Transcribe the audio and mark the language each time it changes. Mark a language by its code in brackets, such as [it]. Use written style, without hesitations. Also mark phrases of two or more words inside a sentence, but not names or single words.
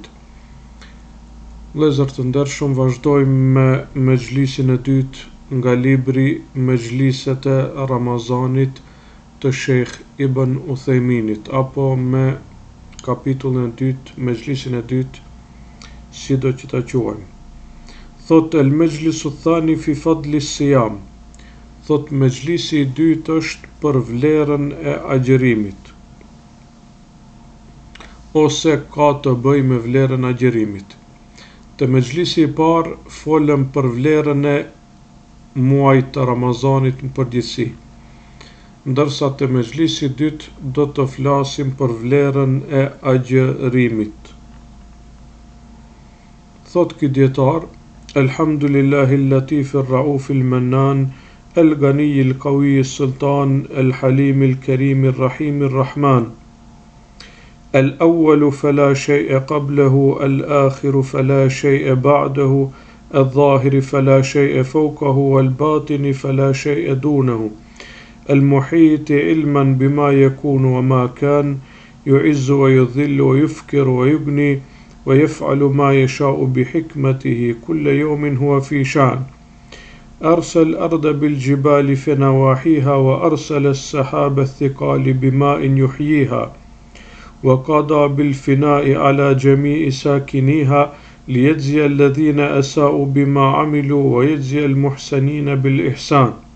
[sq] Vëllezër të ndershëm, vazhdojmë me mexhlisin e dytë nga libri Mexhliset e Ramazanit të Sheikh Ibn Uthayminit, apo me kapitullin e dytë, mexhlisin e dytë, sido që ta quajmë. [ar] Thot المجلس الثاني في فضل الصيام. [sq] Thot mexhlisi i dytë është për vlerën e agjerimit, ose ka të bëjë me vlerën e agjerimit. Te mexhlisi i parë folëm për vlerën e muajit të Ramazanit në përgjithësi, ndërsa te mexhlisi i dytë do të flasim për vlerën e agjerimit. Thot ky dietar: [ar] الحمد لله اللطيف الرؤوف المنان الغني القوي السلطان الحليم الكريم الرحيم الرحمن. الأول فلا شيء قبله الآخر فلا شيء بعده الظاهر فلا شيء فوقه الباطن فلا شيء دونه. المحيط علما بما يكون وما كان يعز ويذل ويفقر ويغني, ويفعل ما يشاء بحكمته كل يوم هو في شأن. أرسل الأرض بالجبال في نواحيها وأرسل السحاب الثقال بماء يحييها وقضى بالفناء على جميع ساكنيها ليجزي الذين أساءوا بما عملوا ويجزي المحسنين بالإحسان.